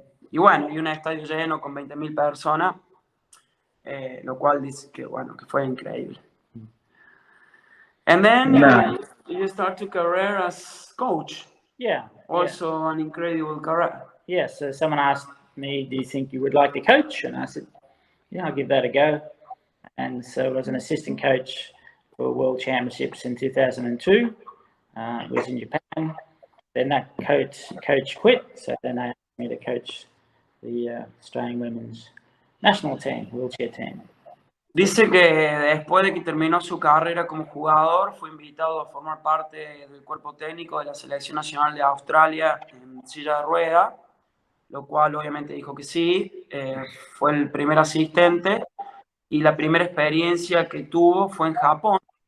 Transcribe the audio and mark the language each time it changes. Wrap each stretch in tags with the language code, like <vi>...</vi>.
<es>Y bueno, y un estadio lleno con 20,000 personas, lo cual dice que bueno, que fue increíble.</es> <en>And then you start to career as coach. Yeah. Also an incredible career. Yeah, so someone asked me, do you think you would like to coach? And I said, yeah, I'll give that a go. And so I was an assistant coach for World Championships in 2002. It was in Japan. Then that coach quit, so then they asked me to coach the Australian women's national team, wheelchair team.</en> <es>Dice que después de que terminó su carrera como jugador, fue invitado a formar parte del cuerpo técnico de la Selección Nacional de Australia en silla de rueda, lo cual obviamente dijo que sí. Fue el primer asistente y la primera experiencia que tuvo fue en Japón.</es>